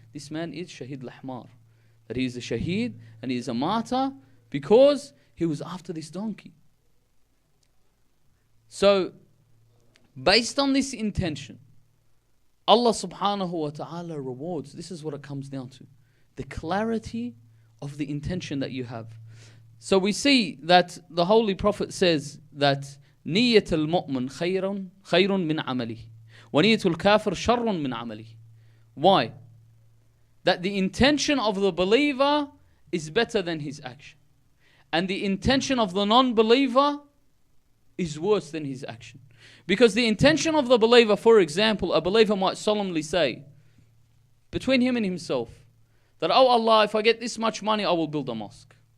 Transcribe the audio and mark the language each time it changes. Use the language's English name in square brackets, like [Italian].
[English] This man is Shaheed al-Himar. That he is a shaheed and he is a martyr because he was after this donkey. So, based on this intention, Allah subhanahu wa ta'ala rewards. This is what it comes down to. The clarity of the intention that you have. So we see that the Holy Prophet says that [Arabic] نية المؤمن خير من عمله [English] ونية الكافر شر من عمله. Why? That the intention of the believer is better than his action. And the intention of the non-believer is worse than his action. Because the intention of the believer, for example, a believer might solemnly say, between him and himself, that, oh Allah, if I get this much money, I will build a mosque.